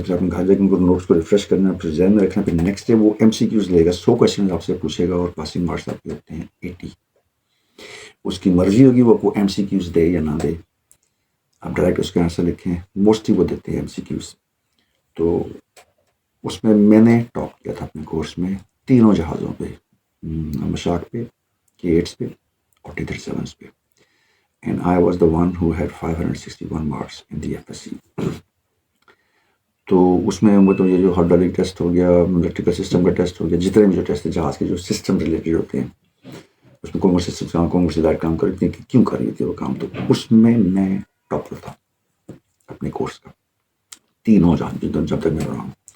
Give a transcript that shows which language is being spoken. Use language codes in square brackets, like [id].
[ur] پھر آپ نے گھر جا کے ان کو نوٹس کو ریفریش کرنا, پھر ذہن میں رکھنا. پھر نیکسٹ ڈے وہ ایم سی کیوز لے گا, 100 کویشچن آپ سے پوچھے گا, اور پاسنگ مارکس آپ کے ہوتے ہیں 80. اس کی مرضی ہوگی وہ آپ کو ایم سی کیوز دے یا نہ دے. آپ ڈائریکٹ اس کے آنسر لکھیں، موسٹلی وہ دیتے ہیں ایم سی کیوز. تو اس میں نے ٹاپ کیا تھا اپنے کورس میں تینوں جہازوں پہ، مشاق پہ، کیٹس پہ اور T-37s پہ. [en] And I was the one who had 561 marks in the FSC. [ur] تو اس میں وہ تو یہ جو ہائیڈرولک ٹیسٹ ہو گیا، الیکٹریکل سسٹم کا ٹیسٹ ہو گیا، جتنے بھی جو ٹیسٹ ہے جہاز کے جو سسٹم ریلیٹڈ ہوتے ہیں، اس میں کون سی لائٹ کام کر رہی تھی، کیوں کر رہی تھی وہ کام، تو اس میں ٹاپر تھا اپنے کورس کا، تینوں جہاز جب تک میں رہا ہوں.